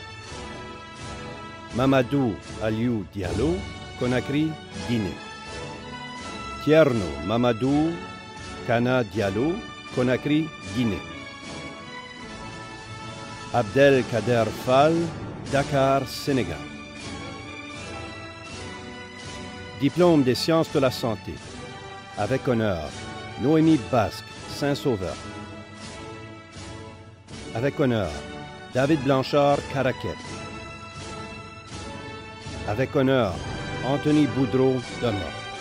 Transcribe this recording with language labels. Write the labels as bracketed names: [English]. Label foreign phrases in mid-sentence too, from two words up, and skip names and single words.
[French] Mamadou Aliou Diallo, Conakry, Guinée. Tierno Mamadou Kana Diallo, Conakry, Guinée. Abdel Kader Fall, Dakar, Sénégal. Diplôme des sciences de la santé. Avec honneur, Noémie Basque, Saint-Sauveur. Avec honneur, David Blanchard, Caraquet. Avec honneur, Anthony Boudreau, Dunlop.